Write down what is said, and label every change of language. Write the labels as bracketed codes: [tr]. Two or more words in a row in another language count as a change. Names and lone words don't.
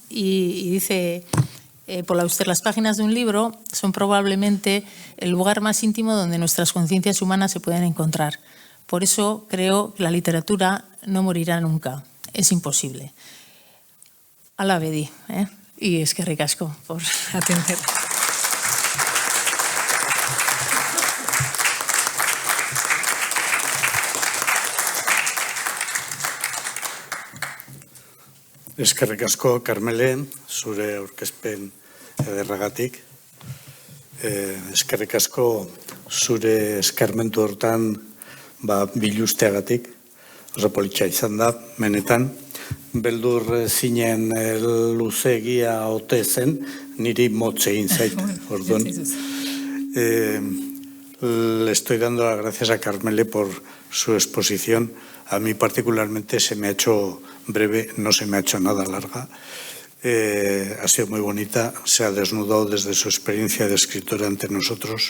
[es] Y dice Paul Auster, las páginas de un libro son probablemente el lugar más íntimo donde nuestras conciencias humanas se pueden encontrar. Por eso creo que la literatura no morirá nunca. Es imposible. [eu] Ala bedi, [es] y [eu] eskerrik asko [es] por atender. [eu] Eskerrik asko, Karmele, zure aurkezpen ederragatik. Eskerrik asko zure eskarmentu hortan bilusteagatik, oso politxa izan da, menetan. Beldur zinen luzegia ote zen, niri motze egin zait, orduan. [es] Le estoy dando las gracias a Karmele por su exposición. A mí particularmente se me ha hecho breve, no se me ha hecho nada larga. Ha sido muy bonita, se ha desnudado desde su experiencia de escritora ante nosotros.